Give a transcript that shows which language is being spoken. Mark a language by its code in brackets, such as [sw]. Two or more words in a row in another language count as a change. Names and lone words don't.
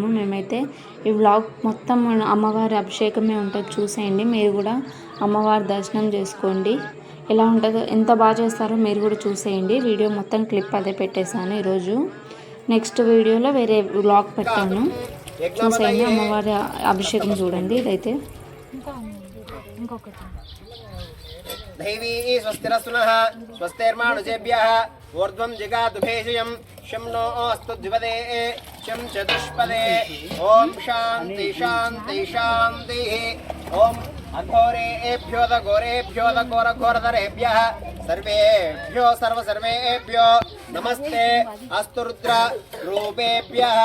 [te] మేమైతే ఈ వ్లాగ్ మొత్తం అమ్మవారి అభిషేకమే ఉంటుంది, చూసేయండి. మీరు కూడా అమ్మవారి దర్శనం చేసుకోండి. ఎలా ఉంటుందో, ఎంత బాగా చేస్తారో మీరు కూడా చూసేయండి. వీడియో మొత్తం క్లిప్ అదే పెట్టేశాను ఈరోజు. నెక్స్ట్ వీడియోలో వేరే వ్లాగ్ పెట్టాను, చూసేయండి. అమ్మవారి అభిషేకం చూడండి. ఇదైతే [sa] दैवी स्वस्तिरस्तुनः स्वस्तिर्मानुजेभ्यः ऊर्ध्वं जिगातु भेषजं शं नो अस्तु द्विपदे शं चतुष्पदे ॐ शान्ति शान्ति शान्तिः ॐ अघोरेभ्यो घोरघोरधरेभ्यः सर्वेभ्यो सर्वेभ्यो नमस्ते अस्तु रुद्र रूपेभ्यः